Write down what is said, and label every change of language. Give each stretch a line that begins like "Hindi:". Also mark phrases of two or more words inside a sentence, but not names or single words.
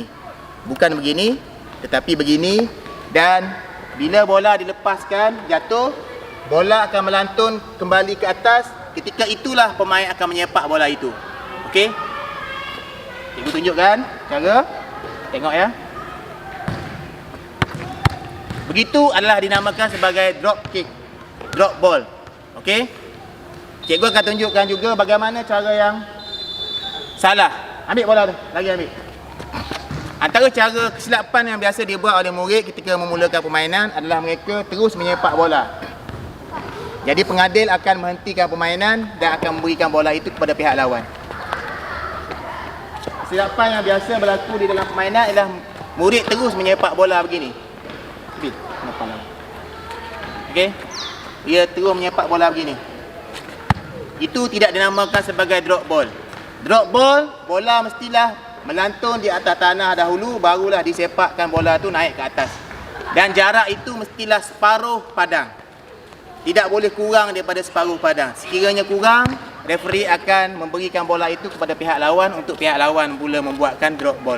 Malay: Bukan begini, tetapi begini. Dan bila bola dilepaskan, jatuh, bola akan melantun kembali ke atas. Ketika itulah pemain akan menyepak bola itu. Okey? Cikgu tunjukkan cara. Tengok ya. Begitu adalah dinamakan sebagai
English: drop kick, drop ball.
Malay: Okey? Cikgu akan tunjukkan juga bagaimana cara yang salah. Ambil bola tu, lagi ambil. Antara cara kesilapan yang biasa dibuat oleh murid ketika memulakan permainan adalah mereka terus menyepak bola. Jadi pengadil akan menghentikan permainan dan akan memberikan bola itu kepada pihak lawan. Kesilapan yang biasa berlaku di dalam permainan adalah murid terus menyepak bola begini. Okey. Dia terus menyepak bola begini. Itu tidak dinamakan sebagai
English: drop ball. Drop ball,
Malay: bola mestilah melantun di atas tanah dahulu, barulah disepakkan bola tu naik ke atas. Dan jarak itu mestilah separuh padang. Tidak boleh kurang daripada separuh padang. Sekiranya kurang, referee akan memberikan bola itu kepada pihak lawan untuk pihak lawan pula membuatkan
English: drop ball.